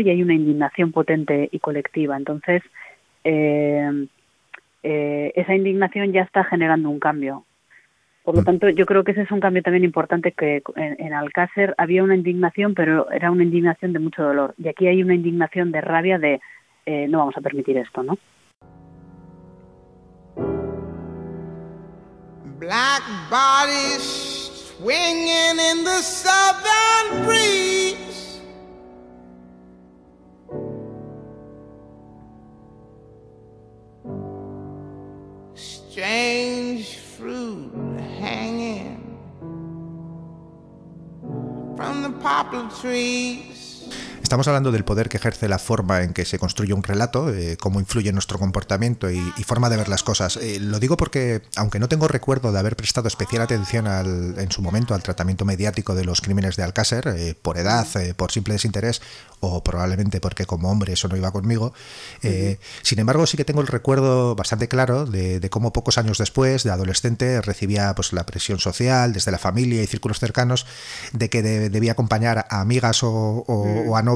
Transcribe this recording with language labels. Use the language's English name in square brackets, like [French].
[Spanish] Y hay una indignación potente y colectiva. Entonces, esa indignación ya está generando un cambio. Por lo tanto, yo creo que ese es un cambio también importante, que en Alcácer había una indignación, pero era una indignación de mucho dolor. Y aquí hay una indignación de rabia de no vamos a permitir esto, ¿no? [English] Black bodies swinging in the southern breeze. Strange fruit hanging from the poplar trees. [Spanish] Estamos hablando del poder que ejerce la forma en que se construye un relato, cómo influye en nuestro comportamiento y forma de ver las cosas. Lo digo porque, aunque no tengo recuerdo de haber prestado especial atención en su momento al tratamiento mediático de los crímenes de Alcácer, por edad, por simple desinterés, o probablemente porque como hombre eso no iba conmigo, sin embargo sí que tengo el recuerdo bastante claro de cómo pocos años después, de adolescente, recibía pues la presión social, desde la familia y círculos cercanos, de que debía acompañar a amigas o a novias